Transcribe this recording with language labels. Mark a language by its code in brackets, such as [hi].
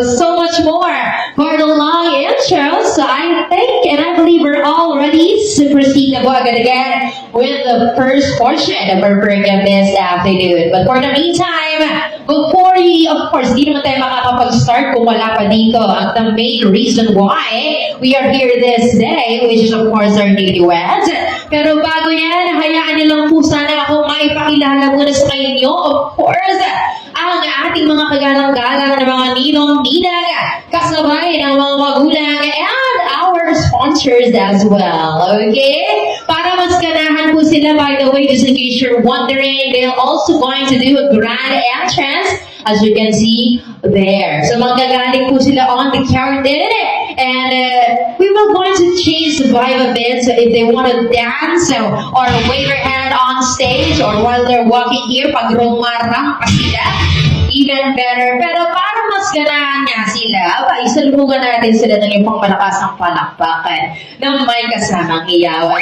[en] So much more for the long intro. So I think and I believe we're all ready to proceed [tl] na po agad [en] with the first portion of our program this afternoon. But for the meantime, before we, of course, [tl] di naman tayo makakapag-start kung wala pa dito ang the [en] main reason why we are here this day, which is of course our newlyweds. [tl] Pero bago yan, hayaan niyo lang po sana ako maipakilala muna sa inyo, of course, ang ating mga kagalang-galang na mga ninong-ninang, kasabay ng mga magulang, [en] and our sponsors as well. Okay? [tl] Para mas ganahan po sila, [en] by the way, just in case you're wondering, they're also going to do a grand entrance, as you can see there. So [tl] magagaling po sila [en] on the curtain, and we will going to change the vibe a bit. So if they want to dance or wave their hand on stage or while they're walking here, [tl] pag rumarang pa sila, [en] even better. [tl] Pero para mas ganahan nga sila, isalubungan natin sila ng ipang malakasang palakpakan ng may kasamang iyawan.